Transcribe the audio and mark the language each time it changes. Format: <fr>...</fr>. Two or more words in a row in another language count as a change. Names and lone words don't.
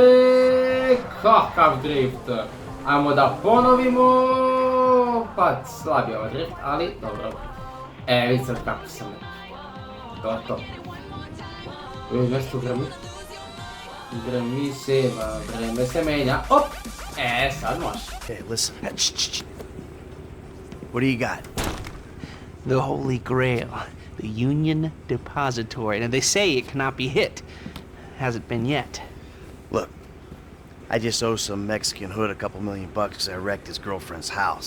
<sr>Kakav drift. Ajmo da ponovimo. Pa slab je ovaj drift, ali dobro. Vidi sad kako sam. To. Nešto grmi. Grmi se, vreme se menja. Op! Sad može.</sr> <en>Hey, listen. What do you got? The Holy Grail. The Union Depository. Now, they say it cannot be hit. Hasn't been yet. Look, I just owe some Mexican hood a couple $1,000,000 because I wrecked his girlfriend's house.</en>